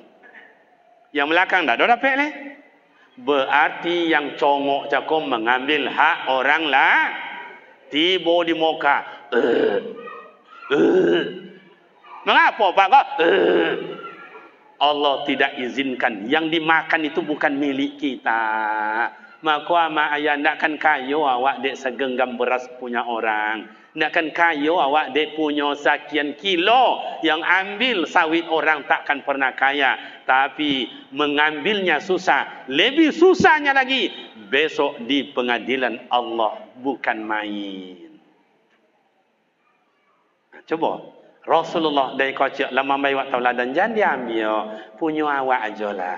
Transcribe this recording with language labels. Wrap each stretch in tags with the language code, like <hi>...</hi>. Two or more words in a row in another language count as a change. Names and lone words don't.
<id>Yang belakang dah dapat leh. Berarti yang congok cakom mengambil hak orang lah. Tiba di muka. Mengapa Pak kok? Allah tidak izinkan. Yang dimakan itu bukan milik kita.</id> <min>Maka mak ayah ndakkan kayo awak dek segenggam beras punya orang. Ndakkan kayo awak dek punya sekian kilo.</min> <id>Yang ambil sawit orang takkan pernah kaya. Tapi mengambilnya susah. Lebih susahnya lagi besok di pengadilan Allah, bukan main. Coba Rasulullah dari kocok lama bayi waktu tauladan jangan diambil, punya awak ajalah.</id>